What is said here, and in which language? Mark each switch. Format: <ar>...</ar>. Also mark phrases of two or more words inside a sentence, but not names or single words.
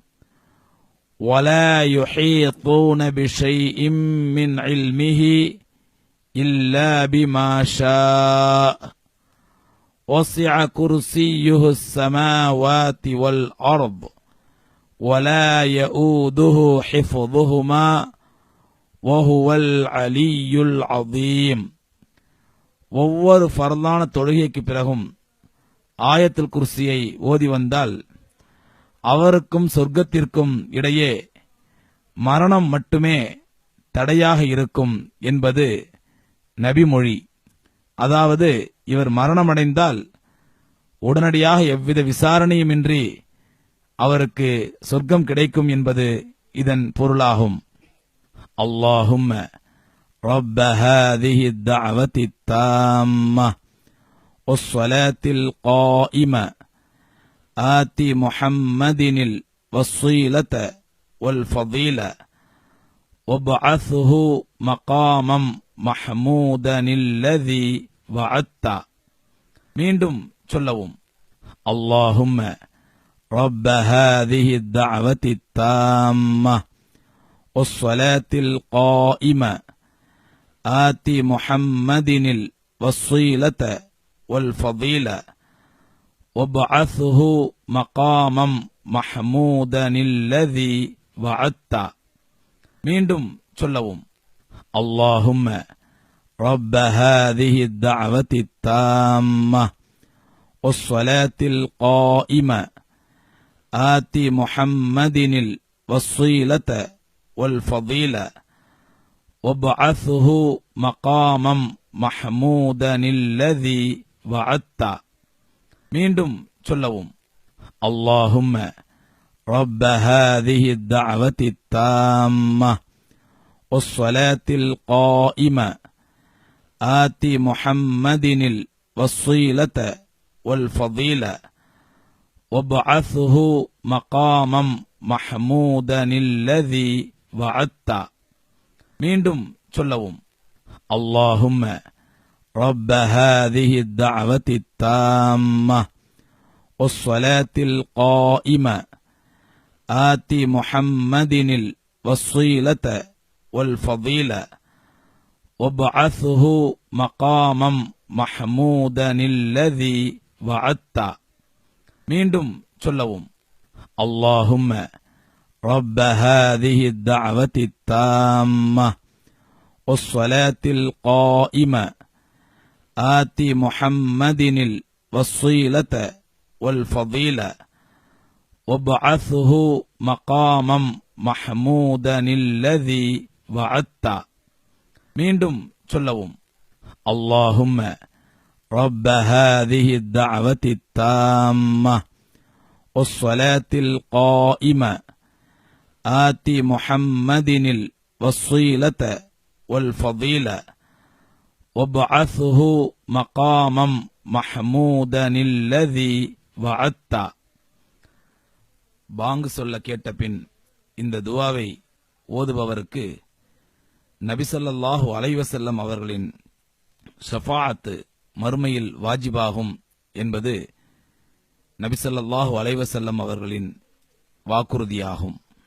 <ar>ولا يحيطون بشيء من علمه إلا بما شاء وسع كرسيه السماوات والأرض ولا يؤوده حفظهما وهو العلي العظيم.</ar> <ta>ஒவ்வொரு ஃபர்லான தொழுகைக்கு பிறகும் ஆயத்துல் குர்சியை ஓதி வந்தால் அவருக்கும் சொர்க்கத்திற்கும் இடையே மரணம் மட்டுமே தடையாக இருக்கும் என்பது நபிமொழி. அதாவது இவர் மரணமடைந்தால் உடனடியாக எவ்வித விசாரணையுமின்றி அவருக்கு சொர்க்கம் கிடைக்கும் என்பது இதன் பொருளாகும்.</ta> <ar>اللهم رب هذه الدعوة التامة والصلاة القائمة آتِ محمد الوسيلة والفضيلة وابعثه مقاما محمودا الذي وعدت.</ar> <ta>மீண்டும் சொல்லவும்.</ta> <ar>اللهم رب هذه الدعوة التامة والصلاة القائمة آتِ محمد الوسيلة والفضيلة وابعثه مقاما محمودا الذي وعدت</ar> <ta>மீண்டும் சொல்லவும்</ta> <ar>اللهم رب هذه الدعوة التامة والصلاة القائمة آت محمد الوسيلة والفضيلة وابعثه مقاما محمودا الذي وعدت</ar> <ta>மீண்டும் சொல்லவும்</ta> <ar>اللهم رب هذه الدعوة التامة والصلاة القائمة آت محمد الوسيلة والفضيلة وابعثه مقاما محمودا الذي وعدت</ar> <ta>மீண்டும் சொல்லவும்</ta> <ar>اللهم رب هذه الدعوة التامة والصلاة القائمة آت محمد الوسيلة والفضيلة وابعثه مقاما محمودا الذي وعدت</ar> <ta>மீண்டும் சொல்லவும்</ta> <ar>اللهم رب هذه الدعوة التامة والصلاة القائمة آت محمد الوسيلة والفضيلة وابعثه مقاما محمودا الذي وعدت</ar> <ta>மீண்டும் சொல்லவும்</ta> <ar>اللهم رب هذه الدعوة التامة والصلاة القائمة آت محمد الوسيلة والفضيلة وابعثه مقاما محمودا الذي وعدت</ar> <ta>பாங்கு சொல்ல கேட்ட பின் இந்த துவாவை ஓதுபவருக்கு நபி</ta> <ar>صلى الله عليه وسلم</ar> <ta>அவர்களின் ஷஃபாஅத் மறுமையில் வாஜிபாகும் என்பது நபி</ta> <ar>صلى الله عليه وسلم</ar> <ta>அவர்களின் வாக்குறுதியாகும்.</ta>